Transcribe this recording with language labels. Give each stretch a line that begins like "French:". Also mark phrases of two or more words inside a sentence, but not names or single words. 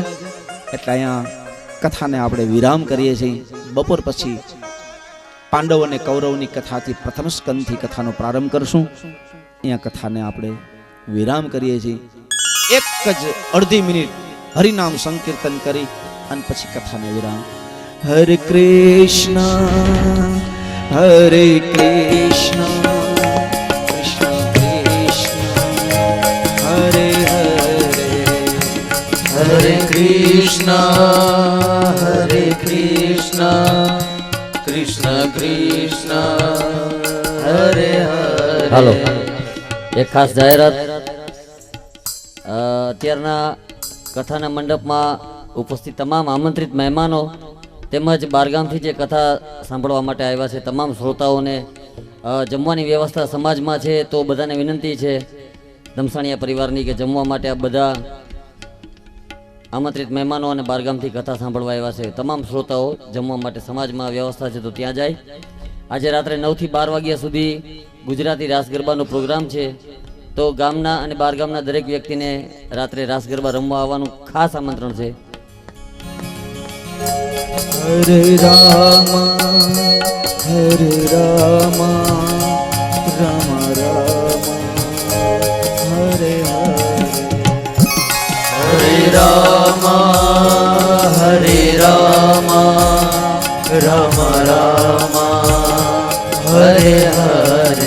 Gujarati: એટલે અહીંયા કથાને આપણે વિરામ કરીએ છીએ. બપોર પછી પાંડવ અને કૌરવની કથાથી પ્રથમ સ્કંદથી કથાનો પ્રારંભ કરશું. અહીંયા કથાને આપણે વિરામ કરીએ છીએ. એક જ અડધી મિનિટ હરિનામ સંકીર્તન કરી અને પછી કથાને વિરામ.
Sanskrit: हरे कृष्ण हरे कृष्ण कृष्ण कृष्ण हरे हरे हरे कृष्ण कृष्ण कृष्ण हरे हरे।
Gujarati: હાલો એક ખાસ જાહેરાત અત્યારના કથાના મંડપમાં ઉપસ્થિત તમામ આમંત્રિત મહેમાનો તેમજ બારગામથી જે કથા સાંભળવા માટે આવ્યા છે તમામ શ્રોતાઓને જમવાની વ્યવસ્થા સમાજમાં છે, તો બધાને વિનંતી છે દમસાણીયા પરિવારની કે જમવા માટે આ બધા આમંત્રિત મહેમાનો અને બારગામથી કથા સાંભળવા આવ્યા છે તમામ શ્રોતાઓ જમવા માટે સમાજમાં વ્યવસ્થા છે તો ત્યાં જાય. આજે રાત્રે 9 થી 12 વાગ્યા સુધી ગુજરાતી રાસ ગરબાનો પ્રોગ્રામ છે, તો ગામના અને બારગામના દરેક વ્યક્તિને રાત્રે રાસ ગરબા રમવા આવવાનું ખાસ આમંત્રણ છે.
Sanskrit: हरे राम राम राम हरे हरे हरे राम राम राम हरे हरे।